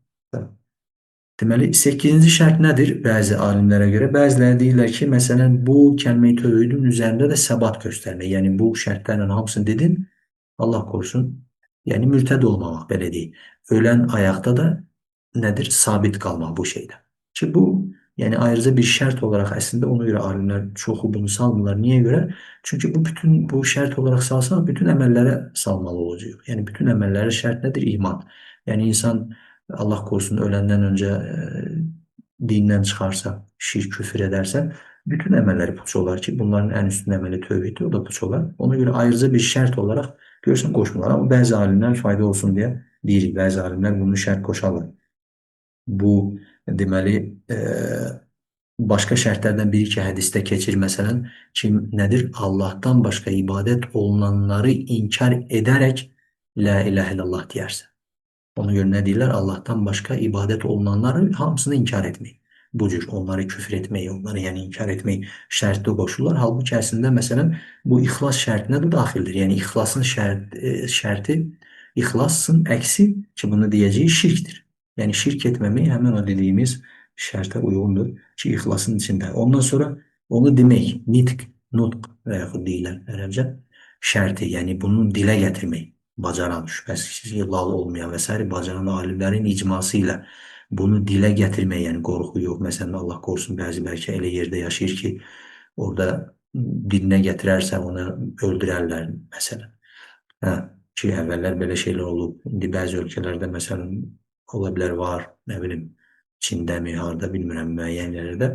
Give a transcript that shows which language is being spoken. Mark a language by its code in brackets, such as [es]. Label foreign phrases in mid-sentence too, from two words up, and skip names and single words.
[az] Deməli, 8-ci şərt nədir? Bəzi alimlərə görə. Bəziləri deyirlər ki, məsələn, bu kəlmə-i tövhidin üzərində də səbat göstərmək. Yəni, bu şərtlərlə hamısını dedin, Allah korusun. Yəni, mürtəd olmamaq, belə deyil. Ölən ayaqda da nədir? Sabit qalmaq bu şeydə. Ki, [tr] bu Yani ayrıca bir şart olarak aslında ona göre alimler [az] çoxu bunu salmırlar. [tr] Niye göre? Çünkü bu bütün bu şart olarak salsan bütün emellere salmalı olacak. Yani bütün emellere şart nedir? İman. Yani insan Allah korusun ölenden önce dinden çıkarsa, şirk küfür ederse bütün emelleri puç olar ki bunların en üstün emeli tövbeydi, o da puç olar. Ona göre ayrıca bir şart olarak görsen koşmuyorlar ama bazı alimler fayda olsun diye değil. Bazı alimler bunu şart koşarlar. [az] Bu deməli başka şərtlərdən biri ki, hədisdə keçir məsələn, kim nədir? [tr] Allah'tan başka ibadet olunanları inkar ederek [ar] La ilahe illallah [tr] deyərsən. Ona göre ne diyorlar? Allah'tan başka ibadet olunanların hamısını inkar etmeyi. Bu cür onları küfür etmeyi, onları yani inkar etmeyi [az] şərtdə qoşurlar. Halbuki əslində məsələn bu ihlas şərtinə də daxildir. Yəni ihlasın şərti, ihlasın əksi ki bunu deyəcəyi şirktir. Yəni şirk etməmək həmin o dediyimiz şərtə uyğundur ki ihlasın içində. Ondan sonra onu demək, nutq və yaxud deyirlər ərəbcə şərti, yəni bunu dilə gətirmək. Bacaran, [tr] şüphesiz lal olmayan vesaire bacaran alimlerin icmasıyla bunu dile getirmeye yani korku yok. Mesela Allah korusun bazı belki ele yerde yaşayır ki orada diline getirerse onu öldürerler mesela. Ha, ki evveller böyle şeyler olup indi bazı ülkelerde mesela olabilir var ne bileyim Çin'de mi harda bilmiyorum müeyyen yerlerde.